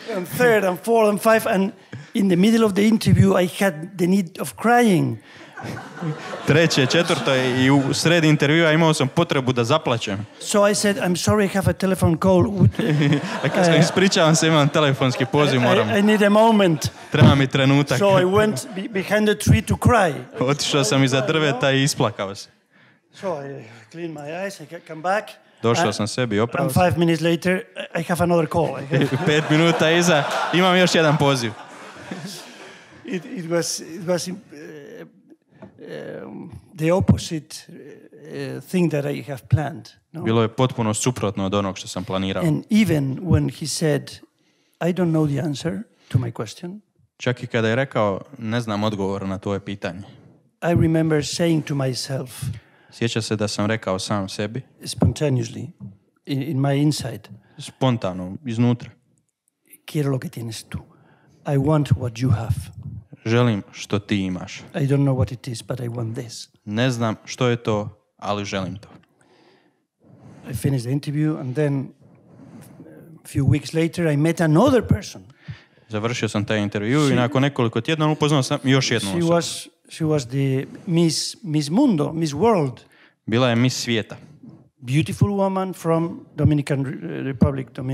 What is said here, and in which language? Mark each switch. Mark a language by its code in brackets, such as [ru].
[en] And third and fourth and fifth, and in the middle of the interview I had the need of crying. [hr] Treće, četvrto i u sredi intervjua imao sam potrebu da zaplačem. [en] So I said, I'm sorry, I have a telephone call. [hr] Ispričavam se, imam telefonski poziv, moram. [en] I need a moment. [hr] Treba mi trenutak. [en] So I went behind the tree to cry. [hr] Otišao sam iza drveta i isplakao se. [en] So I cleaned my eyes, I come back. [hr] Došao sam sebi, opravo se. [en] And 5 minutes later, I have another call. [hr] 5 minuta iza, imam još jedan poziv. [en] It was the opposite thing that I have planned. [es] No? [hr] Bilo je potpuno suprotno od onog što sam planirao. [en] And even when he said, I don't know the answer to my question. [hr] Čak i kada je rekao, ne znam odgovor na tvoje pitanje. [en] I remember saying to myself, [hr] sjeća se da sam rekao sam sebi, [en] spontaneously, in my inside, [hr] spontano, iznutra. [es] Quiero lo que tienes tú. [en] I want what you have. [hr] Želim što ti imaš. [en] I don't know what it is, but I want this. [hr] Ne znam što je to, ali želim to. [en] I finished the interview and then a few weeks later I met another person. [hr] Završio sam taj intervju i nakon nekoliko tjedana upoznao sam još jednu osobu. [en] She was the Miss Mundo, Miss World. [hr] Bila je Miss svijeta. [en] Beautiful woman from Dominican Republic.